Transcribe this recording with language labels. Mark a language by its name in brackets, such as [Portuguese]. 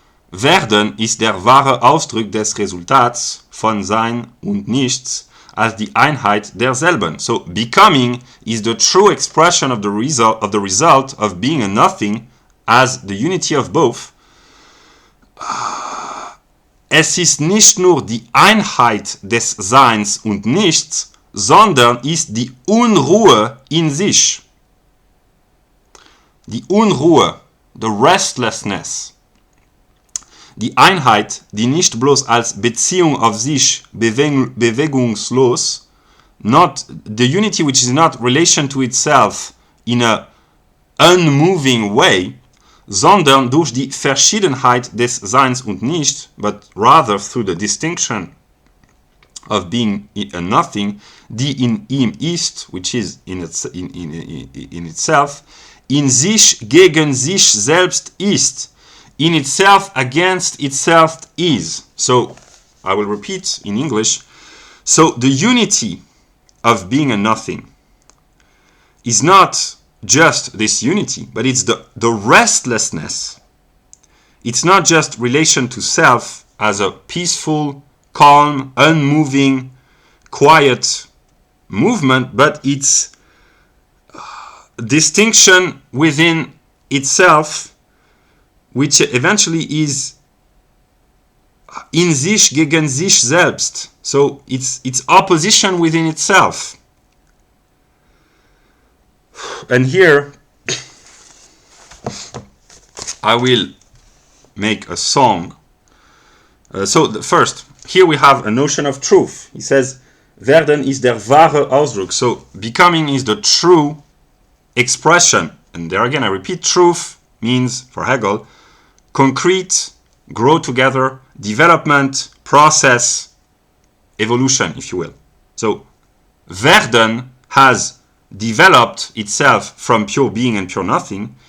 [German] Werden ist der wahre Ausdruck des Resultats von Sein und Nichts als die Einheit derselben. [English] So becoming is the true expression of the result of being and nothing as the unity of both. [German] Es ist nicht nur die Einheit des Seins und Nichts, sondern ist die Unruhe in sich. Die Unruhe, the restlessness. Die Einheit, die nicht bloß als Beziehung auf sich bewegungslos, not the unity which is not relation to itself in a unmoving way, sondern durch die Verschiedenheit des Seins und Nichts, but rather through the distinction [English] of being and nothing, die in ihm ist, which is in itself, in sich gegen sich selbst ist, in itself against itself is. So, I will repeat in English. So, the unity of being and nothing is not just this unity, but it's the restlessness. It's not just relation to self as a peaceful, calm, unmoving, quiet movement, but it's distinction within itself, which eventually is in sich gegen sich selbst. So it's opposition within itself. And here I will make a song. First, here we have a notion of truth. He says, Werden ist der wahre Ausdruck. So becoming is the true expression. And there again, I repeat, truth means, for Hegel, concrete, grow together, development, process, evolution, if you will. So Werden has developed itself from pure being and pure nothing.